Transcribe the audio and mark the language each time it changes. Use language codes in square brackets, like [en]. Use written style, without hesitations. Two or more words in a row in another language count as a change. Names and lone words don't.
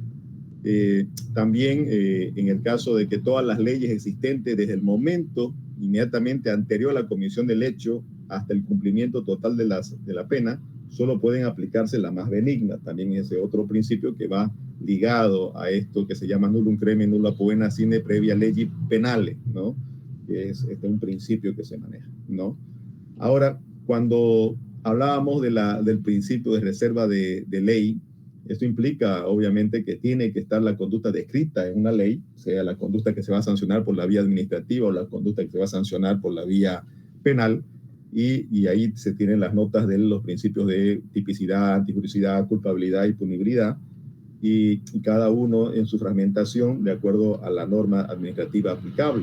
[es] También en el caso de que todas las leyes existentes desde el momento inmediatamente anterior a la comisión del hecho hasta el cumplimiento total de la pena, solo pueden aplicarse la más benigna. También ese otro principio que va ligado a esto que se llama [la] nullum crimen nulla poena sine previa legis penale, [es] ¿no? Que es un principio que se maneja, ¿no? Ahora, cuando hablábamos del principio de reserva de ley, esto implica obviamente que tiene que estar la conducta descrita en una ley, sea la conducta que se va a sancionar por la vía administrativa o la conducta que se va a sancionar por la vía penal, y ahí se tienen las notas de los principios de tipicidad, antijuricidad, culpabilidad y punibilidad, y cada uno en su fragmentación de acuerdo a la norma administrativa aplicable.